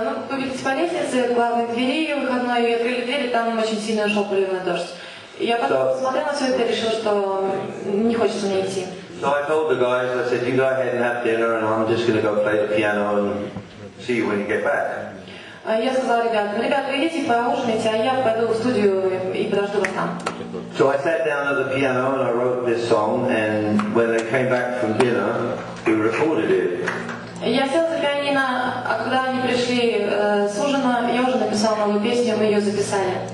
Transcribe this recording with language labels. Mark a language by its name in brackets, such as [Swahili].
[Russian] Вы видите по лестнице, к главной двери выходной, и открыли дверь, и там очень сильно шел проливной дождь. Я потом смотрела на все это и решила, что не хочется мне идти. [English] So I told the guys, I said, you go ahead and have dinner, and I'm just going to go play the piano and see you when you get back. [Russian] Я сказала ребятам, ребята, вы идите поужинайте, а я пойду в студию и подожду вас там. [English] So I sat down at the piano and I wrote this song, and when they came back from dinner, we recorded it. [Russian] Я села за пианино, а когда они пришли с ужина, я уже написала новую песню, мы ее записали.